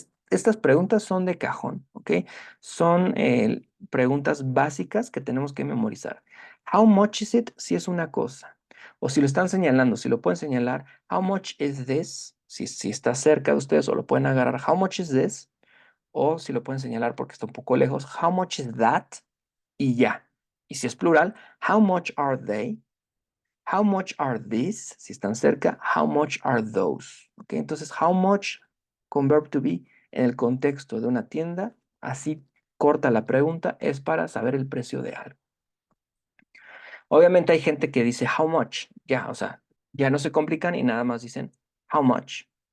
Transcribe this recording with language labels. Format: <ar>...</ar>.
<es>Estas preguntas son de cajón, ¿ok? Son preguntas básicas que tenemos que memorizar.</es> <en>How much is it?</en> <es>Si es una cosa. O si lo están señalando, si lo pueden señalar,</es> <en>how much is this?</en> <es>Si está cerca de ustedes o lo pueden agarrar,</es> <en>how much is this?</en> <es>O si lo pueden señalar porque está un poco lejos,</es> <en>how much is that?</en> <es>Y ya. Y si es plural,</es> <en>how much are they? How much are these?</en> <es>Si están cerca,</es> <en>how much are those? ¿Ok?</en> <es>Entonces, how much con verb to be en el contexto de una tienda, así corta la pregunta, es para saber el precio de algo. Obviamente hay gente que dice how much, ya, o sea, ya no se complican y nada más dicen how much.</es>